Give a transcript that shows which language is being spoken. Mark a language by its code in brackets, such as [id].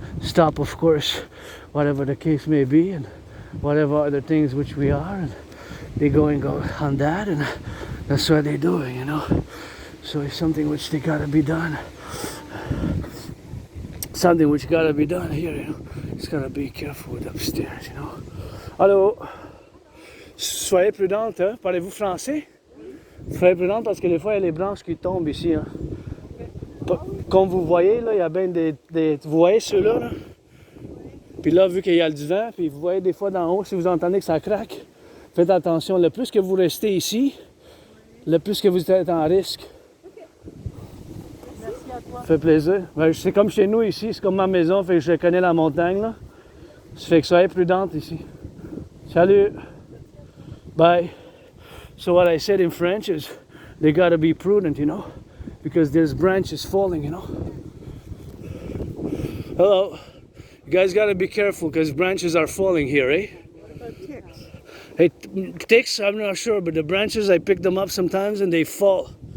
[en] Stop, of course, whatever the case may be, and whatever other things which we are, and they go on that, and that's what they're doing, So it's something which they gotta be done. Something which gotta be done here, Just gotta be careful with upstairs, Allô? [fr] Soyez prudente, hein? Parlez-vous français? Soyez prudente parce que des fois il y a les branches qui tombent ici, hein. Comme vous voyez, là, il y a bien vous voyez ceux-là, là? Puis là, vu qu'il y a du vent, puis vous voyez des fois d'en haut, si vous entendez que ça craque, faites attention. Le plus que vous restez ici, le plus que vous êtes en risque. Merci à toi. Ça fait plaisir. Ben, c'est comme chez nous ici, c'est comme ma maison, fait que je connais la montagne, là. Ça fait que soyez prudente ici. Salut! Bye! [en] So what I said in French is, they gotta be prudent, because there's branches falling, Hello. You guys gotta be careful because branches are falling here, eh? What about ticks? Hey, ticks, I'm not sure, but the branches, I pick them up sometimes and they fall.